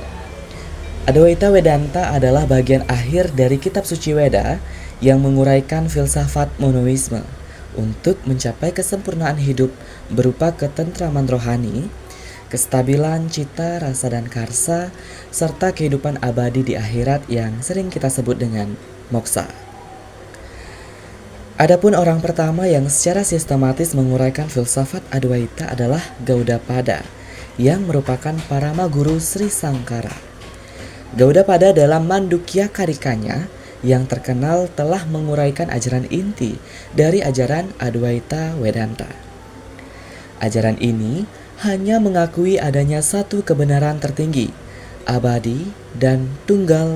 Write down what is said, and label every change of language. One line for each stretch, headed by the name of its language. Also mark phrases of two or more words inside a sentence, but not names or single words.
Indonesian: Adwaita Vedanta adalah bagian akhir dari kitab suci Weda yang menguraikan filsafat monoisme untuk mencapai kesempurnaan hidup berupa ketentraman rohani, kestabilan cita, rasa, dan karsa, serta kehidupan abadi di akhirat yang sering kita sebut dengan moksa. Adapun orang pertama yang secara sistematis menguraikan filsafat Adwaita adalah Gaudapada, yang merupakan parama guru Sri Sankara. Gaudapada dalam Mandukya Karikanya yang terkenal telah menguraikan ajaran inti dari ajaran Adwaita Vedanta. Ajaran ini hanya mengakui adanya satu kebenaran tertinggi, abadi dan tunggal.